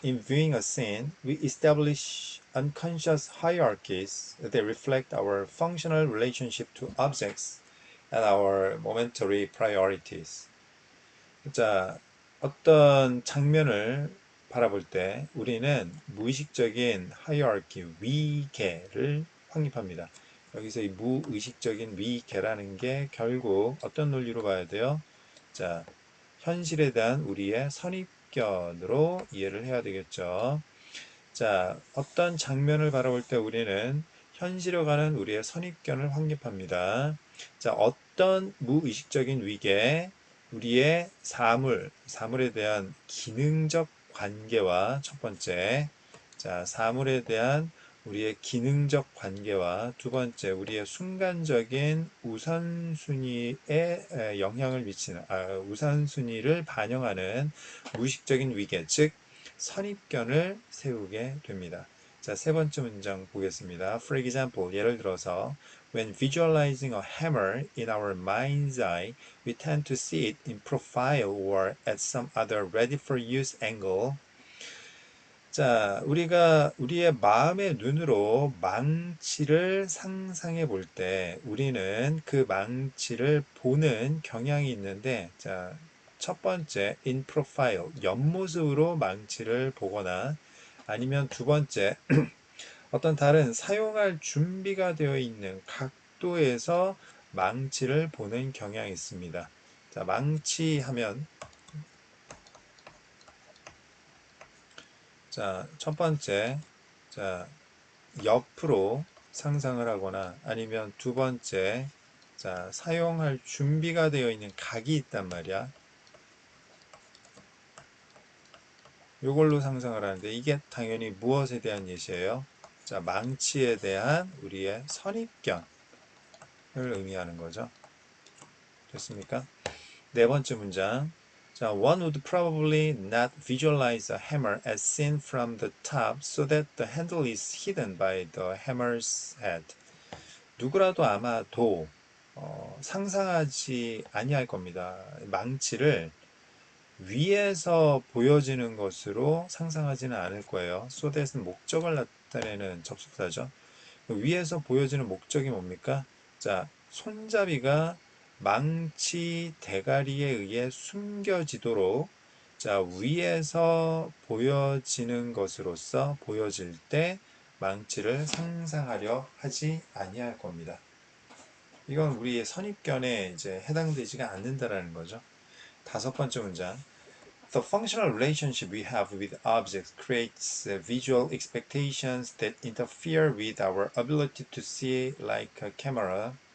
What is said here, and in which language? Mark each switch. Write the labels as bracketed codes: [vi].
[en] In viewing a scene, we establish unconscious hierarchies that reflect our functional relationship to objects and our momentary priorities. [ko] 자, 어떤 장면을 바라볼 때 우리는 무의식적인 hierarchy, 위계를 확립합니다. 여기서 이 무의식적인 위계라는 게 결국 어떤 논리로 봐야 돼요? 자, 현실에 대한 우리의 선입견으로 이해를 해야 되겠죠. 자, 어떤 장면을 바라볼 때 우리는 현실화가는 우리의 선입견을 확립합니다. 자, 어떤 무의식적인 위계, 우리의 사물에 대한 기능적 관계와 첫 번째, 자, 사물에 대한 우리의 기능적 관계와 두 번째, 우리의 순간적인 우선순위에 영향을 미치는, 우선순위를 반영하는 무의식적인 위계, 즉, 선입견을 세우게 됩니다. 자, 세 번째 문장 보겠습니다. [en] For example, [ko] 예를 들어서 [en] when visualizing a hammer in our mind's eye, we tend to see it in profile or at some other ready for use angle. [ko] 자, 우리가 우리의 마음의 눈으로 망치를 상상해 볼 때 우리는 그 망치를 보는 경향이 있는데, 자, 첫 번째, [en] in profile, [ko] 옆모습으로 망치를 보거나 아니면 두 번째, 어떤 다른 사용할 준비가 되어 있는 각도에서 망치를 보는 경향이 있습니다. 자, 망치 하면, 자, 첫 번째, 자, 옆으로 상상을 하거나 아니면 두 번째, 자, 사용할 준비가 되어 있는 각이 있단 말이야. 이걸로 상상을 하는데 이게 당연히 무엇에 대한 예시예요? 자, 망치에 대한 우리의 선입견을 의미하는 거죠. 됐습니까? 네 번째 문장. [en] 자, one would probably not visualize a hammer as seen from the top so that the handle is hidden by the hammer's head. [ko] 누구라도 아마도 상상하지 아니할 겁니다. 망치를 위에서 보여지는 것으로 상상하지는 않을 거예요. so that은 목적을 나타내는 접속사죠. 위에서 보여지는 목적이 뭡니까? 자, 손잡이가 망치 대가리에 의해 숨겨지도록 자, 위에서 보여지는 것으로서 보여질 때 망치를 상상하려 하지 아니할 겁니다. 이건 우리의 선입견에 이제 해당되지가 않는다라는 거죠. 다섯 번째 문장. [en] The functional relationship we have with objects creates visual expectations that interfere with our ability to see like a camera.